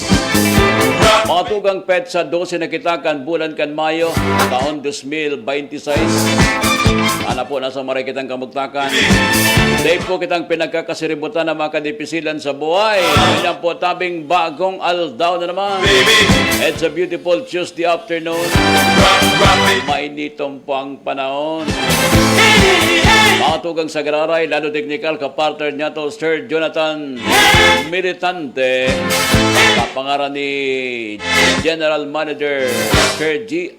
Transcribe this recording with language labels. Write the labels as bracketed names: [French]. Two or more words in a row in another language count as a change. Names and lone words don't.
[Bikol] Mga tugang pet sa 12 na kita kan bulan kan Mayo, taon 2026. Ana po nasa marikitang kamugtakan. Day po kitang pinagkakasiributan ng mga kadipisilan sa buhay. Ganyan po tabing bagong aldaw na naman. [English] It's a beautiful Tuesday afternoon. [Bikol] Mainitong po ang panahon. Mga tugang sa Gararay, lalo technical kapartner niya to Sir Jonathan Militante. Kapangaran ni [English] General Manager [Bikol] Sir G.